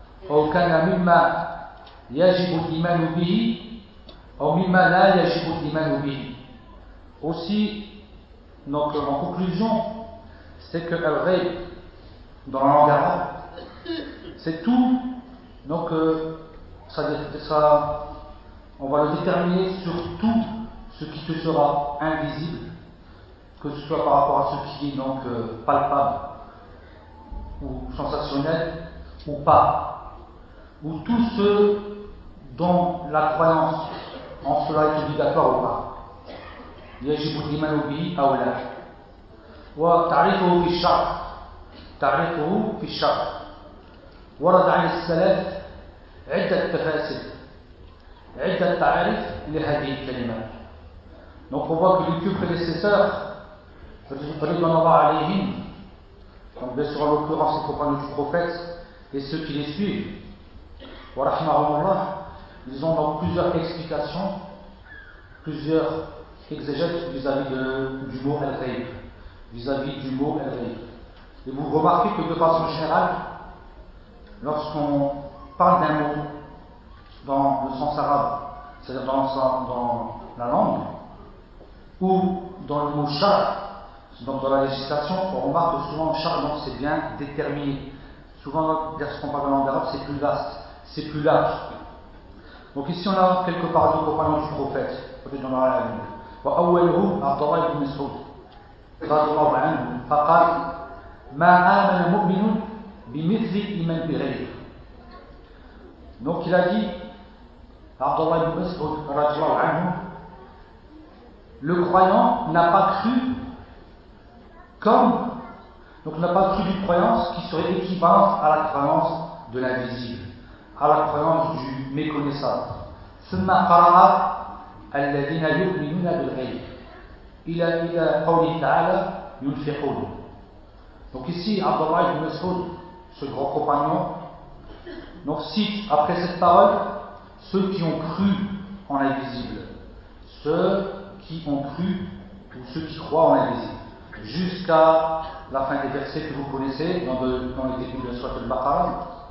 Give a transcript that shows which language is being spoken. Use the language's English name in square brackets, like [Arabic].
[Arabic] أو كان مما يجب الإيمان به أو مما لا يجب الإيمان به. [French] Aussi, donc en conclusion, c'est que al-ghayb dans la langue arabe, c'est tout, donc ça, on va le déterminer sur tout ce qui te sera invisible, que ce soit par rapport à ce qui est donc palpable ou sensationnel ou pas. Ou tous ceux dont la croyance en cela est obligatoire ou pas. [Arabic] يجب الإيمان به أو لا. وتعريفه في الشرع، تعريفه في الشرع ورد عن السلف عدة تفاسير، عدة تعريف لهذه الكلمة. [French] Donc on voit que les deux prédécesseurs, رضوان الله عليهم، donc bien sûr en l'occurrence les compagnons du prophète et ceux qui les suivent، ورحمهم الله، ils ont donc plusieurs explications, plusieurs exégètes vis-à-vis de, du mot al-ghayb, vis-à-vis du mot al-ghayb. Et vous remarquez que de façon générale, lorsqu'on parle d'un mot dans le sens arabe, c'est-à-dire dans la langue, ou dans le mot char, donc dans la législation, on remarque que souvent char, donc c'est bien déterminé. Souvent, lorsqu'on parle de la langue arabe, c'est plus vaste, c'est plus large. Donc ici, on a quelques paroles au parlement du prophète, peut-être dans la langue. [Arabic] وأوله عبد الله بن مسعود رضي الله عنه فقال ما آمن مؤمن بمثل إيمان بغيره. [French] Donc il a dit عبد الله بن مسعود رضي الله عنه le croyant n'a pas cru comme donc n'a pas cru d'une croyance qui serait équivalente à la croyance de l'invisible, à la croyance du méconnaissable. [Arabic] ثم قرأ الذين يؤمنون بالغيب الى قوله تعالى ينفقون. [French] Donc ici عبد الله بن مسعود ce grand compagnon donc cite après cette parole ceux qui ont cru en l'invisible, ceux qui ont cru ou ceux qui croient en l'invisible jusqu'à la fin des versets que vous connaissez dans les débuts de la sourate al-Baqara.